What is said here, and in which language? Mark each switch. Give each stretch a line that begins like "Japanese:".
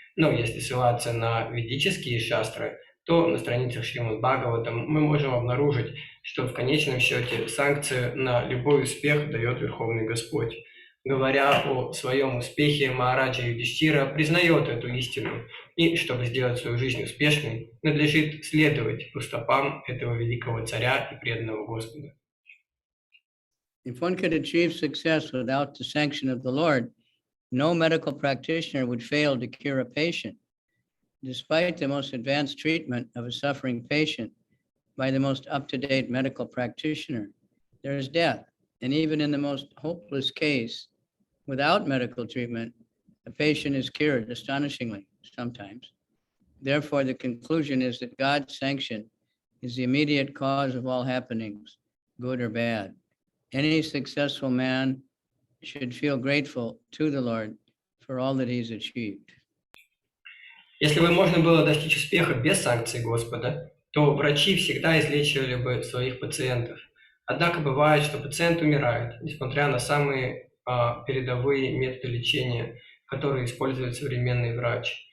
Russian: Но если ссылаться на ведические шастры, то на страницах Шримад Бхагаватам мы можем обнаружить, что в конечном счете санкцию на любой успех дает Верховный Господь. говоря о своем успехе, Махараджа Юдхиштира признает эту истину, и чтобы сделать свою жизнь успешной, надлежит следовать по стопам этого великого царя и преданного Господа.
English: If one could achieve success without the sanction of the Lord, no medical practitioner would fail to cure a patient. Despite the most advanced treatment of a suffering patient by the most up-to-date medical practitioner, there is death. And even in the most hopeless case, without medical treatment, a patient is cured astonishingly sometimes. Therefore, the conclusion is that God's sanction is the immediate cause of all happenings, good or bad. Any successful man should feel grateful to the Lord for all that he's achieved.
Russian: Если бы можно было достичь успеха без санкций Господа, то врачи всегда излечивали бы своих пациентов. Однако бывает, что пациент умирает, несмотря на самые передовые методы лечения, которые использует современный врач.